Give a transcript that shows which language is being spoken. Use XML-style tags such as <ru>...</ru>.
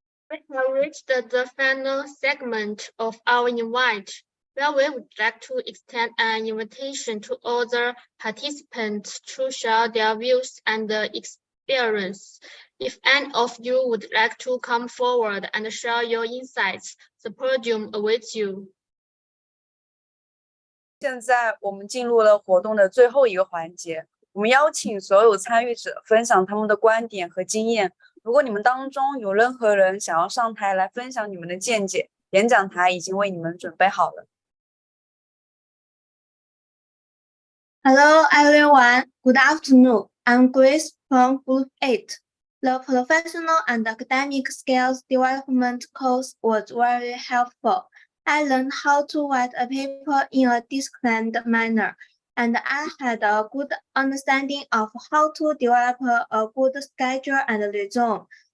<en>We have reached the final segment of our invite, where we would like to extend an invitation to other participants to share their views and experience. If any of you would like to come forward and share your insights, the podium awaits you.</en> <zh>现在我们进入了活动的最后一个环节，我们邀请所有参与者分享他们的观点和经验。如果你们当中有任何人想要上台来分享你们的见解，演讲台已经为你们准备好了。</zh> <en>Hello everyone, good afternoon. I'm Grace from Group 8. The professional and academic skills development course was very helpful. I learned how to write a paper in a disciplined manner, and I had a good understanding of how to develop a good schedule and resume.</en>